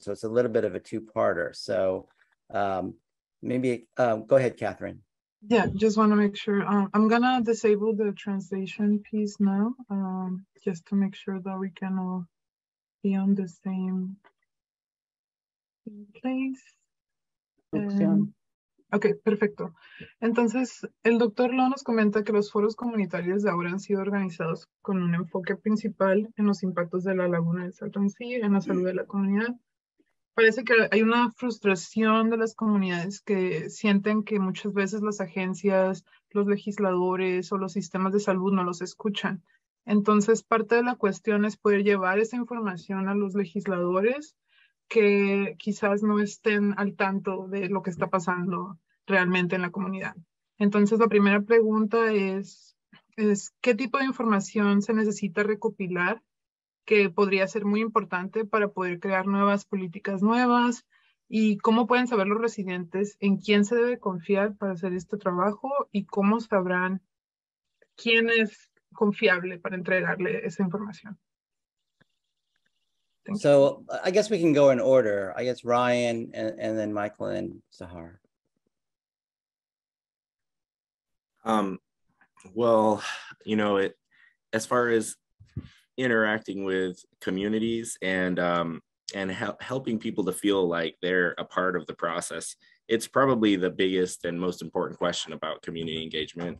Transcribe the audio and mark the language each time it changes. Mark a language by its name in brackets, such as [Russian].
[English] So it's a little bit of a two-parter. So maybe, go ahead, Catherine. Yeah, just want to make sure. I'm gonna disable the translation piece now, just to make sure that we can all be on the same place. [Spanish] Ok, perfecto. Entonces, el doctor Lo nos comenta que los foros comunitarios de ahora han sido organizados con un enfoque principal en los impactos de la laguna del Salton Sea, en la salud de la comunidad. Parece que hay una frustración de las comunidades que sienten que muchas veces las agencias, los legisladores o los sistemas de salud no los escuchan. Entonces, parte de la cuestión es poder llevar esa información a los legisladores que quizás no estén al tanto de lo que está pasando realmente en la comunidad. Entonces, la primera pregunta es ¿qué tipo de información se necesita recopilar que podría ser muy importante para poder crear nuevas políticas nuevas? ¿Y cómo pueden saber los residentes en quién se debe confiar para hacer este trabajo? ¿Y cómo sabrán quién es confiable para entregarle esa información? [English] So I guess we can go in order. I guess Ryan and then Michael and Sahar. Well, you know, as far as interacting with communities and helping people to feel like they're a part of the process, it's probably the biggest and most important question about community engagement.